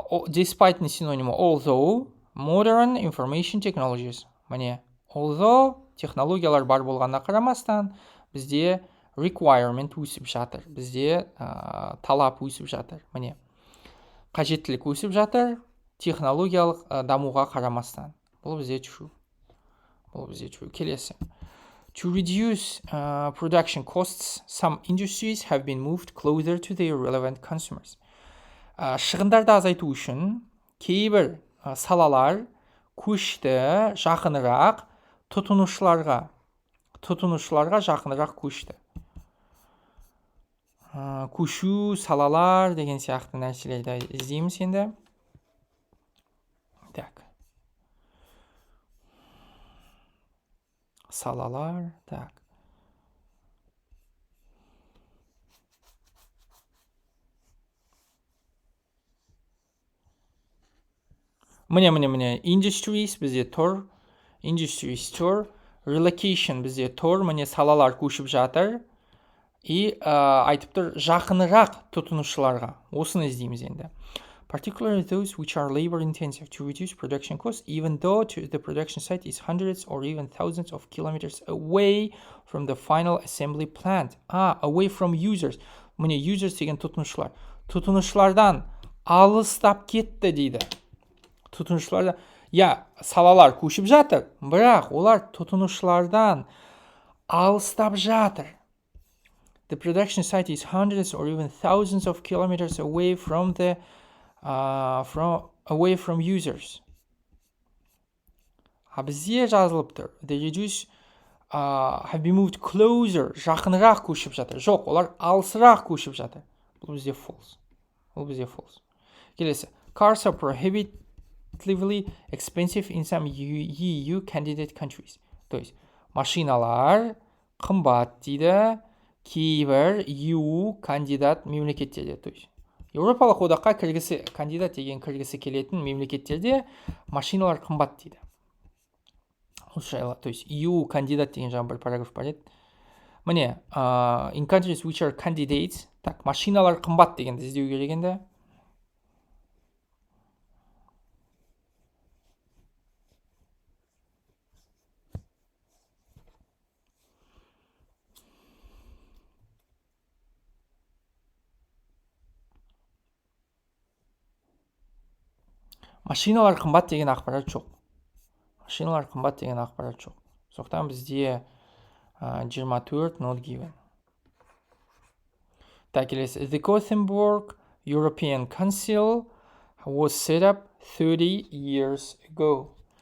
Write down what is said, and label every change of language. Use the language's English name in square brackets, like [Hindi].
[English] Despite [Russian] не синонимы, [English] although modern information technologies. Although [Kazakh] технологиялар бар болғанына қарамастан, бізде [English] requirement [Kazakh] өсіп жатыр. Бізде талап өсіп жатыр. Қажеттілік өсіп жатыр, технологиялық дамуға қарамастан. Бұл бізде [English] true. [Kazakh] Келесі. [English] To reduce production costs, some industries have been moved closer to their relevant consumers. [Kazakh] Шығындарды азайту үшін кейбір салалар көшті жақынырақ тұтынушыларға жақынырақ көшті. Көшу, салалар деген сияқты нәрселерді іздейміз енді. [Russian] Так. [Kazakh] Салалар, [Russian] так. [Kazakh] Industries бізде тұр. Industries тұр. Relocation бізде тұр. Салалар көшіп жатыр. И айтып тұр жақынырақ тұтынушыларға. Осыны іздейміз енді. [English] Particularly those which are labor intensive, to reduce production costs, even though the production site is hundreds or even thousands of kilometers away from the final assembly plant. Away from users. [Kazakh] Users деген тұтынушылар. Тұтынушылардан алыстап кетті дейді. Тұтынушылардан. салалар көшіп жатыр, бірақ олар тұтынушылардан алыстап жатыр. [English] The production site is hundreds or even thousands of kilometers away from users. [Kazakh] Бізде жазылып тұр. [English] The reduce have been moved closer. [Kazakh] Жақынырақ көшіп жатыр. Жоқ, олар алысырақ көшіп жатыр. Бұл бізде [English] false. [Kazakh] Келесі. [English] Cars are prohibitively expensive in some EU candidate countries. [Russian] То есть, [Kazakh] машиналар қымбат дейді кейбір EU кандидат мемлекеттерде. [Russian] То есть, [Kazakh] Еуропалық одаққа кандидат деген кіргісі келетін мемлекеттерде машиналар қымбат дейді. [Russian] То есть, [Kazakh] EU кандидат деген жаңа бір параграф бар еді. Міне, [English] in countries which are candidates, [Russian] так, [Kazakh] машиналар қымбат дегенді іздеу керек енді. Машиналар қымбат деген ақпарат жоқ. Соқтан бізде 24 [English] not given. [Russian] Так, [Kazakh] келесі. [English] The Gothenburg European Council was set up 30 years ago.